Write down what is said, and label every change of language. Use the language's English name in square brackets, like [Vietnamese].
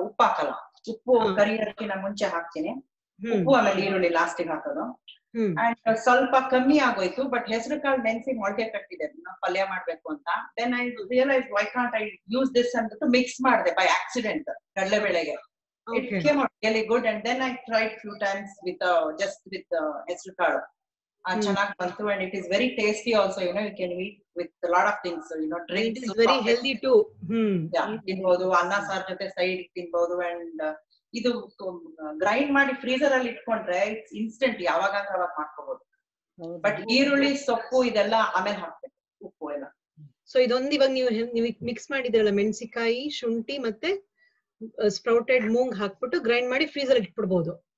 [Kannada] ಉಪ್ಪು ಹಾಕಲ್ಲ, ಉಪ್ಪು ಕರಿಯೋದಕ್ಕಿಂತ ಮುಂಚೆ ಹಾಕ್ತೀನಿ. ಉಪ್ಪು ಆಮೇಲೆ ಈರುಳ್ಳಿ ಲಾಸ್ಟಿಗೆ ಹಾಕೋದು. ಅಂಡ್ ಸ್ವಲ್ಪ ಕಮ್ಮಿ ಆಗೋಯ್ತು, ಬಟ್ ಹೆಸರು ಕಾಳು ನೆನ್ಸಿ ಮೊಳಕೆ ಕಟ್ಟಿದೆ ಪಲ್ಯ ಮಾಡ್ಬೇಕು ಅಂತ. [English] then I realise why can't I use this [Kannada] ಅಂತ ಮಿಕ್ಸ್ ಮಾಡಿದೆ [English] By accident ಕಡಲೆಬೇಳೆಗೆ. It came out really good, and then I tried few times with just with hesaru kalu. [Kannada] ಚೆನ್ನಾಗಿ ಬಂತು, [English] and it is very tasty also. You know, you can eat with a lot of things. You know, drinks. It is very healthy too. [Kannada] ತಿನ್ಬಹುದು, ಅನ್ನ sir ಜೊತೆ side ತಿನ್ಬಹುದು. And ಇದು grind ಮಾಡಿ ಫ್ರೀಜರ್ ಅಲ್ಲಿ ಇಟ್ಕೊಂಡ್ರೆ [English] it's instant, [Kannada] ಯಾವಾಗ ಅವಾಗ ಮಾಡ್ಕೋಬಹುದು. ಬಟ್ ಈರುಳ್ಳಿ, ಸೊಪ್ಪು ಇದೆಲ್ಲ ಆಮೇಲೆ ಹಾಕ್ಬೇಕು, ಉಪ್ಪು ಎಲ್ಲ. ಸೊ ಇದೊಂದು ಇವಾಗ ನೀವು ಮಿಕ್ಸ್ ಮಾಡಿದ್ರಲ್ಲ, ಮೆಣಸಿನಕಾಯಿ, ಶುಂಠಿ ಮತ್ತೆ ಸ್ಪ್ರೌಟೆಡ್ ಮೂಂಗ್ ಹಾಕ್ಬಿಟ್ಟು ಗ್ರೈಂಡ್ ಮಾಡಿ ಫ್ರೀಜರ್ ಇಟ್ಬಿಡ್ಬಹುದು.